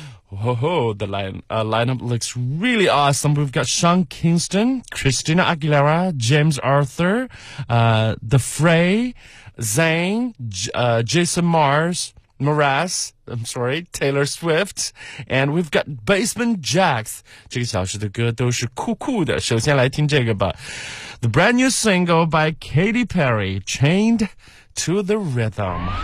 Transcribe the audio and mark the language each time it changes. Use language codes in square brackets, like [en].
[en] Whoa, the lineup looks really awesome. We've got Sean Kingston, Christina Aguilera, James Arthur, The Fray, Zayn, Jason Mars, Mraz, I'm sorry, Taylor Swift, and we've got Basement Jax. [zh] 这个小时的歌都是酷酷的。首先来听这个吧。 [en] The brand new single by Katy Perry, Chained to the Rhythm.